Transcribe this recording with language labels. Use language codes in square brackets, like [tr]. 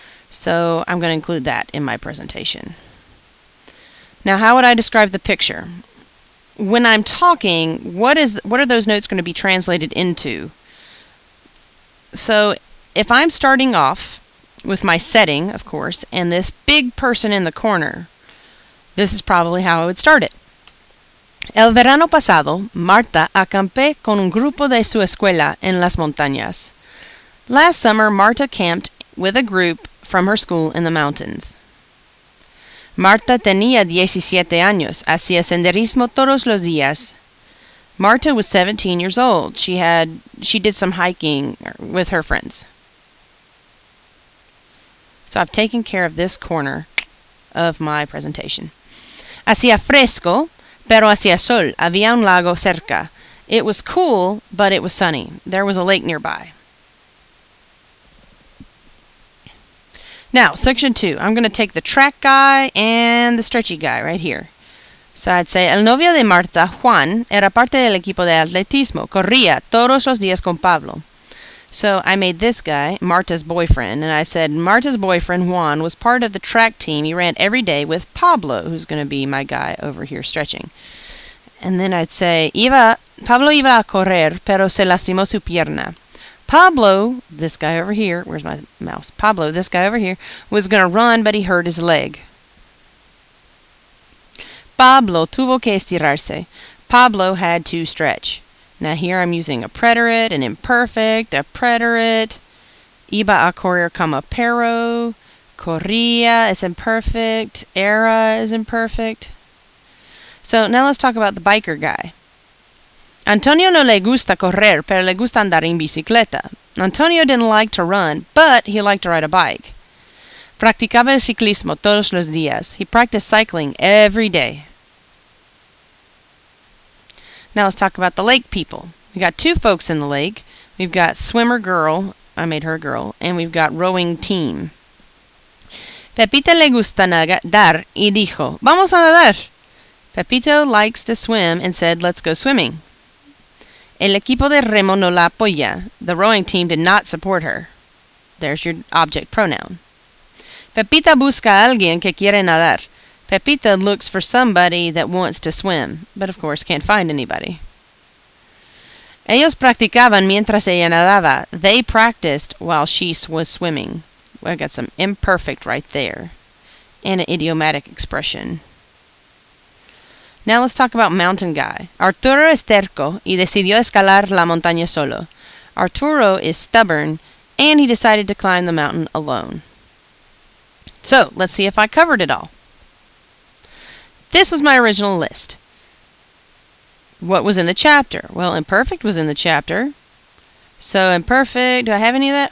[en] So I'm going to include that in my presentation. Now, how would I describe the picture? When I'm talking, what are those notes going to be translated into? So if I'm starting off with my setting, of course, and this big person in the corner, this is probably how I would start it. [es] El verano pasado, Marta acampé con un grupo de su escuela en las montañas. [en] Last summer, Marta camped with a group from her school in the mountains. [es] Marta tenía 17 años. Hacía senderismo todos los días. [en] Marta was 17 years old. She did some hiking with her friends. So I've taken care of this corner of my presentation. [es] Hacía fresco, pero hacía sol. Había un lago cerca. [en] It was cool, but it was sunny. There was a lake nearby. Now, section 2. I'm going to take the track guy and the stretchy guy right here. So I'd say, [es] el novio de Marta, Juan, era parte del equipo de atletismo. Corría todos los días con Pablo. [en] So I made this guy Marta's boyfriend, and I said Marta's boyfriend, Juan, was part of the track team. He ran every day with Pablo, who's going to be my guy over here stretching. And then I'd say, [es] Pablo iba a correr, pero se lastimó su pierna. [en] Pablo, this guy over here, where's my mouse? Pablo, this guy over here, was going to run, but he hurt his leg. [es] Pablo tuvo que estirarse. [en] Pablo had to stretch. Now here I'm using a preterite, an imperfect, a preterite, [es] Iba a correr como perro. Corría [en] is imperfect. Era is imperfect. So now let's talk about the biker guy. [es] Antonio no le gusta correr, pero le gusta andar en bicicleta. [en] Antonio didn't like to run, but he liked to ride a bike. [es] Practicaba el ciclismo todos los días. [en] He practiced cycling every day. Now let's talk about the lake people. We got two folks in the lake. We've got swimmer girl, I made her a girl, and we've got rowing team. [es] Pepita le gusta nadar y dijo, vamos a nadar. [en] Pepito likes to swim and said, let's go swimming. [es] El equipo de remo no la apoya. [en] The rowing team did not support her. There's your object pronoun. [es] Pepita busca a alguien que quiere nadar. [en] Pepita looks for somebody that wants to swim, but of course can't find anybody. [es] Ellos practicaban mientras ella nadaba. [en] They practiced while she was swimming. Well, I got some imperfect right there. And an idiomatic expression. Now let's talk about mountain guy. [es] Arturo es terco y decidió escalar la montaña solo. [en] Arturo is stubborn, and he decided to climb the mountain alone. So, let's see if I covered it all. This was my original list. What was in the chapter? Well, imperfect was in the chapter. So, imperfect, do I have any of that?